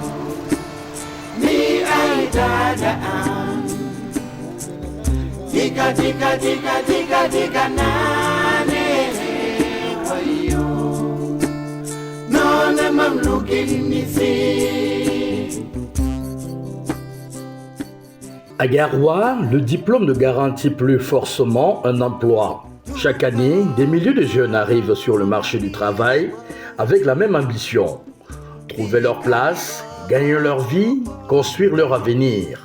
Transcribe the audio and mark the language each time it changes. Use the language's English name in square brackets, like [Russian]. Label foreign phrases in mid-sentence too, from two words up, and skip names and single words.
[French] mi ai dada diga nane wayo non mamlukin nisi. À Garoua, le diplôme ne garantit plus forcément un emploi. Chaque année, des milliers de jeunes arrivent sur le marché du travail avec la même ambition. Trouver leur place, gagner leur vie, construire leur avenir.